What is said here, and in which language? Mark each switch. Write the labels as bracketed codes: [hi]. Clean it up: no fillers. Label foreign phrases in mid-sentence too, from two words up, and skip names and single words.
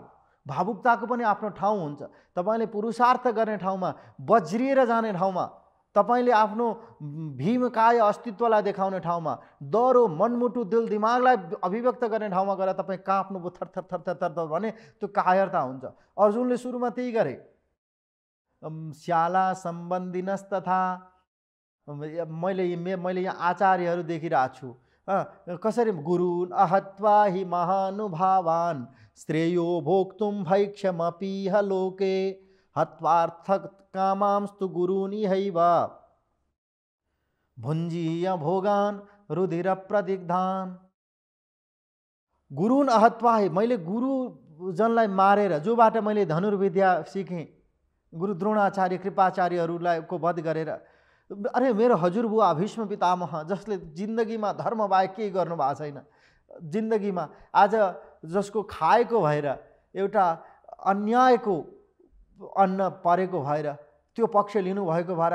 [ne] भावुकताको पनि आफ्नो ठाउँ हुन्छ। तपाईँले पुरुषार्थ गर्ने ठाउँमा, बज्रिएर जाने ठाउँमा, तपाईँले आफ्नो भीमकाय अस्तित्वलाई देखाउने ठाउँमा, डरो मनमुटु दिल दिमागलाई अभिव्यक्त गर्ने ठाउँमा गएर तपाईँ काँप्नुभयो, थर थर थर थर थर भने त्यो कायरता हुन्छ। अर्जुनले सुरुमा त्यही गरे। [sa] श्याला सम्बन्धिनस् तथा, [ne] मैले यहाँ आचार्यहरू देखिरहेको छु, कसरी [sa] गुरुन् अहत्वा हि महानुभावान् श्रेयो भोक्तुं भैक्षमपीह लोके हत्वार्थ कामांस्तु गुरून् इहैव भुञ्जीय भोगान् रुधिर प्रदिग्धान्। गुरुन् अहत्वा हि, [ne] मैले गुरुजनलाई मारेर, जोबाट मैले धनुर्विद्या सिकेँ, गुरु द्रोणाचार्य कृपाचार्यहरूलाई को वध गरेर, अरे मेरो हजुरबुवा भीष्म पितामह जसले जिन्दगीमा धर्म बाहेक केही गर्नु भएको छैन, जिन्दगीमा आज जसको खाएको भएर, एउटा अन्यायको अन्न परेको भएर त्यो पक्ष लिनुभएको भएर